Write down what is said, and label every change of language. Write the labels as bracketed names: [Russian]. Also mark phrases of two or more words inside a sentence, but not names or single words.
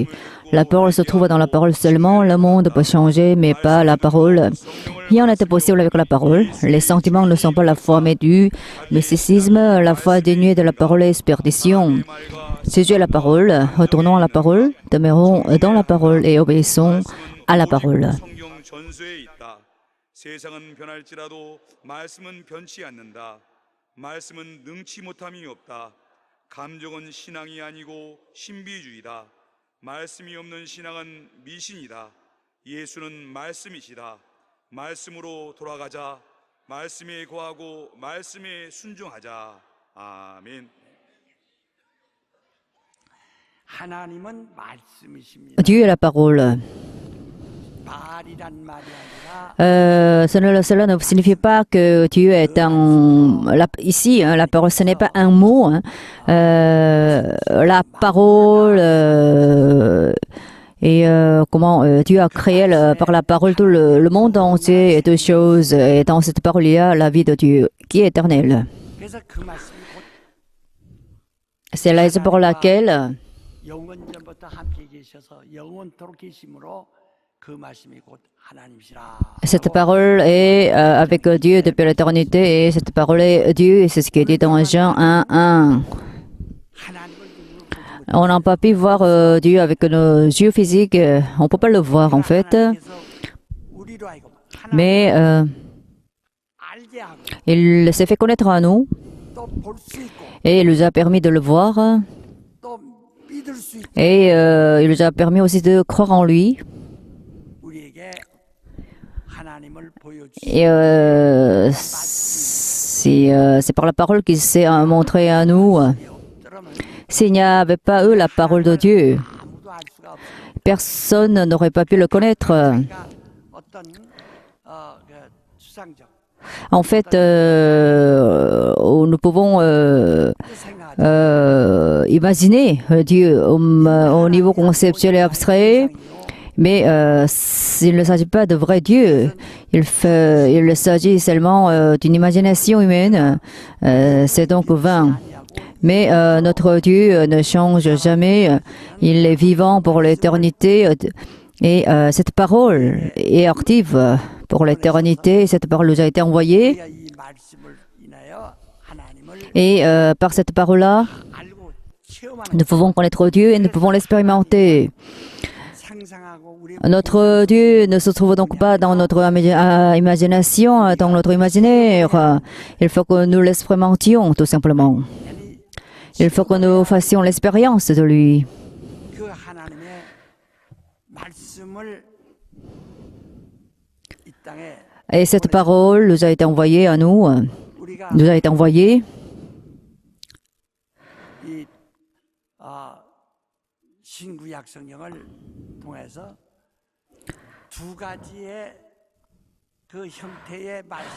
[French] La parole se trouve dans la parole seulement. Le monde peut changer, mais pas la parole. Rien n'était possible avec la parole. Les sentiments ne sont pas la foi, mais du mysticisme. La foi dénuée de la parole est perdition. Si Dieu est la parole, retournons à la parole, demeurons dans la parole et obéissons à la parole. [Korean] 성경 전수에 있다. 세상은 변할지라도 말씀은 변치 않는다. 말씀은 능치 못함이 없다. 감정은 신앙이 아니고 신비주의다. 말씀이 없는 신앙은 미신이다. 예수는 말씀이시다. 말씀으로 돌아가자. 말씀에 거하고 말씀에 순종하자. 아멘. 하나님은 말씀이십니다. [French] Dieu est la parole. [Korean] 말이란 말이 아니라 [French] Cela ne signifie pas que Dieu est ici, la parole, ce n'est pas un mot. La parole et comment Dieu a créé par la parole tout le monde entier et toutes choses. Et dans cette parole, il y a la vie de Dieu qui est éternelle. [Korean] 그래서 그 말씀이 곧 [French] C'est la raison pour laquelle [Korean] 영원전부터 함께 계셔서 영원토록 계심으로 그 말씀이 곧 하나님이시라. [French] Cette parole est avec Dieu depuis l'éternité et cette parole est Dieu et c'est ce qui est dit dans Jean 1:1. [Korean] 하나님을 눈으로 보지 못. [French] On n'a pas pu voir Dieu avec nos yeux physiques, on ne peut pas le voir en fait, [Korean] 하나님께서 우리로 하여금 하나님을 [French] mais [Korean] 알게 하고 [French] il s'est fait connaître à nous [Korean] 또 볼 수 있고 [French] et il nous a permis de le voir [Korean] 또 믿을 수 있고 [French] et il nous a permis aussi de croire en lui. [Korean] 우리에게 하나님을 보여주시고 [French] Et c'est par la parole qu'il s'est montré à nous. [Korean] 없더라면 [French] S'il n'y avait pas eu la parole de Dieu, [Korean] 아무도 알 수가 없습니다. [French] personne n'aurait pas pu le connaître. [Korean] 그러니까 어떤 그 추상적 [French] En fait, nous pouvons [Korean] 생각하지 [French] imaginer Dieu au niveau conceptuel et abstrait, mais il ne s'agit pas de vrai Dieu. Il s'agit seulement d'une imagination humaine. C'est donc vain. Mais notre Dieu ne change jamais. Il est vivant pour l'éternité. Et cette parole est active pour l'éternité. Cette parole nous a été envoyée. [Korean] 우리가 이 말씀을 인하여 하나님을 [French] Et par cette parole-là, [Korean] 알고 체험하는 [French] nous pouvons connaître Dieu et nous pouvons l'expérimenter. [Korean] 상상하고 우리 [French] Notre Dieu ne se trouve donc pas dans notre imagination, dans notre imaginaire. Il faut que nous l'expérimentions, tout simplement. Il faut que nous fassions l'expérience de lui. [Korean] 그 하나님의 말씀을 이 땅에 [French] Et cette parole nous a été envoyée à nous, [Korean] 우리가 [French] nous a été envoyée. [Korean] 이 신구약 성경을 통해서 두 가지의 그 형태의 말씀을